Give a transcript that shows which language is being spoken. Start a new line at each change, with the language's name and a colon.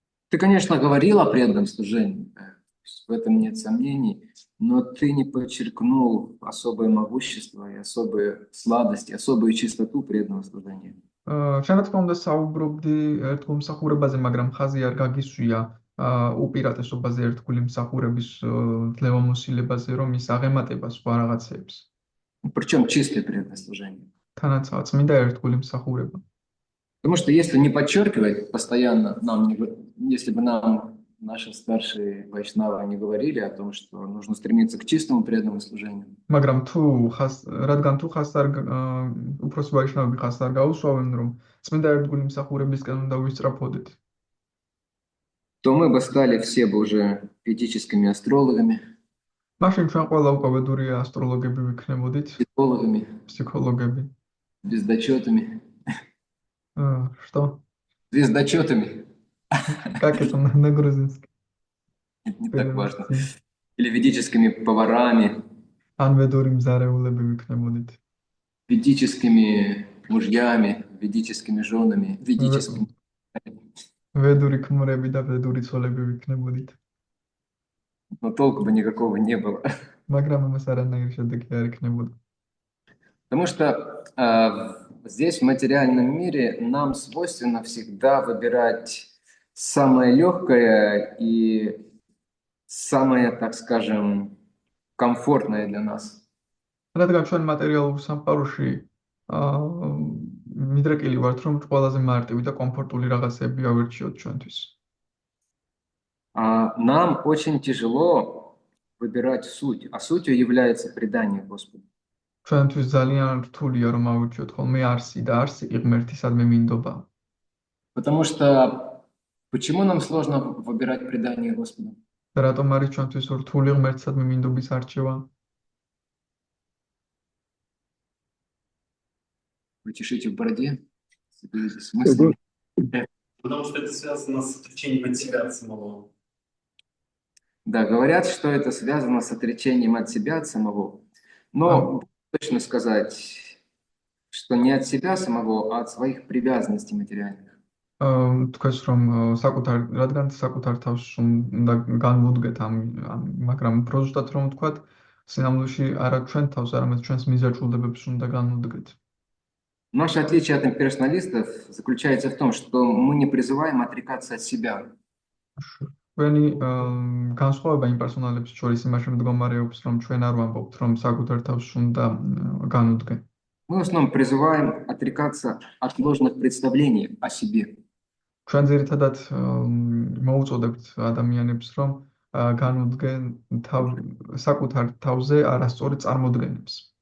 Russian: Ты, конечно, говорил о преданном служении, да, в этом нет сомнений, но ты не подчеркнул особое могущество и особые сладости, особую чистоту преданного служения.
Georgian: შენ რა თქმა უნდა საუბრობდი ერთგულ მსახურებაზე, მაგრამ ხაზი არ გაგისვია უპირატესობაზე ერთგული მსახურების ძლევამოსილებაზე, რომ ის აღემატება სხვა რაღაცებს.
Russian: Причем чистое преданное служение.
Georgian: თანაც წმინდა ერთგული მსახურება.
Russian: Потому что если не подчеркивать постоянно, если бы нам наши старшие вайшнавы не говорили о том, что нужно стремиться к чистому преданному служению.
Georgian: მაგრამ რადგან თუ ხას არ უფროსი ვაიშნავები ხას არ გაუსვავენ, რომ წმინდა ერთგული მსახურებისკენ უნდა ვისწრაფოდეთ,
Russian: то мы бы стали все бы уже ведическими астрологами,
Georgian: მაშინ ჩვენ ყველა უკვე ვედური ასტროლოგები ვიქნებოდით,
Russian: психологами,
Georgian: ფსიქოლოგები.
Russian: звездочетами, Что? звездочетами. Как это на грузинском? Это не так важно. Или ведическими поварами,
Georgian: ან ვედური მზარეულები ვიქნებოდით.
Russian: ведическими мужьями, ведическими женами, ведическими.
Georgian: ვედური ქმრები და ვედური ცოლები ვიქნებოდით.
Russian: Но толку бы никакого не было.
Georgian: მაგრამ ამას არანაირი შედეგი არ იქნებოდა.
Russian: Потому что здесь, в материальном мире, нам свойственно всегда выбирать самое легкое и самое, так скажем, комфортное для нас.
Georgian: რადგან ჩვენ მატერიალურ სამყაროში მიდრეკილი ვართ, რომ ყველაზე მარტივი და კომფორტული რაღაცები ავირჩიოთ ჩვენთვის.
Russian: Нам очень тяжело выбирать суть, а сутью является предание Господу.
Georgian: ჩვენთვის ძალიან რთულია რომ ავირჩიოთ ხოლმე არსი და არსი კი ღმერთისადმი მინდობა.
Russian: Потому что почему нам сложно выбирать предание Господу?
Georgian: და რატომ არის ჩვენთვის რთული ღმერთისადმი მინდობის არჩევა?
Russian: Вы чешите в бороде? С мыслями? Потому что это связано с отречением от себя самого. Да, говорят, что это связано с отречением от себя от самого. Но точно сказать, что не от себя самого, а от своих привязанностей материальных.
Georgian: თქვენს რომ რადგან საკუთარ თავს უნდა განვუდგეთ მაგრამ უფრო ზუსტად რომ ვთქვათ, სინამდვილეში არა ჩვენ თავს, არამედ ჩვენს მიზაჭვლებებს უნდა განვუდგეთ.
Russian: Наше отличие от имперсоналистов заключается в том, что мы не призываем отрекаться от себя.
Georgian: Ჩვენი განსხვავება იმპერსონალებს შორის იმაში მდგომარეობს, რომ ჩვენ არ ვამბობთ, რომ საკუთარ თავს უნდა განვუდგეთ.
Russian: Мы в основном призываем отрекаться от ложных представлений о себе.
Georgian: ჩვენ ძირითადად მოუწოდებთ ადამიანებს, რომ განვუდგენ საკუთარ თავზე არასწორი წარმოდგენებს.